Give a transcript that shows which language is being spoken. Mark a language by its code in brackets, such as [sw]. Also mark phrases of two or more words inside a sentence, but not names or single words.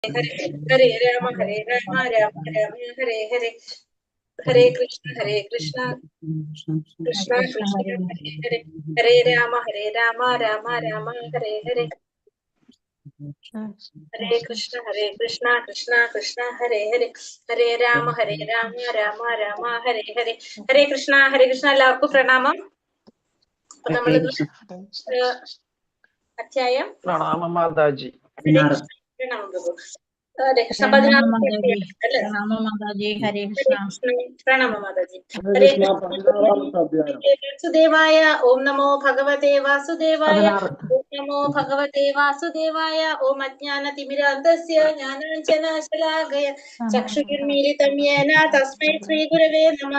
[sa] हरे राम राम राम हरे हरे हरे कृष्ण कृष्ण कृष्ण हरे हरे हरे राम राम राम हरे हरे हरे कृष्ण कृष्ण कृष्ण हरे हरे हरे राम राम राम हरे हरे हरे कृष्ण [ml] എല്ലാവർക്കും പ്രണാമം. അപ്പൊ നമ്മൾ അധ്യായം പ്രണാമം മാതാജി. പ്രണാമം പ്രഭു. [sa] ഹരേ കൃഷ്ണ [ml] 16 [sa] ഹരേ കൃഷ്ണ. [ml] പ്രണാമ മാതാജി. [sa] ഹരേ വാസുദേവായ ഓം നമോ ഭഗവതേ വാസുദേവായ ഓം നമോ ഭഗവതേ വാസുദേവായ ഓം അജ്ഞാനതിമിരാന്തസ്യ ജ്ഞാനാഞ്ജനശലാകയ ചക്ഷുരുന്മീലിതം യേന തസ്മൈ ശ്രീഗുരവേ നമഃ.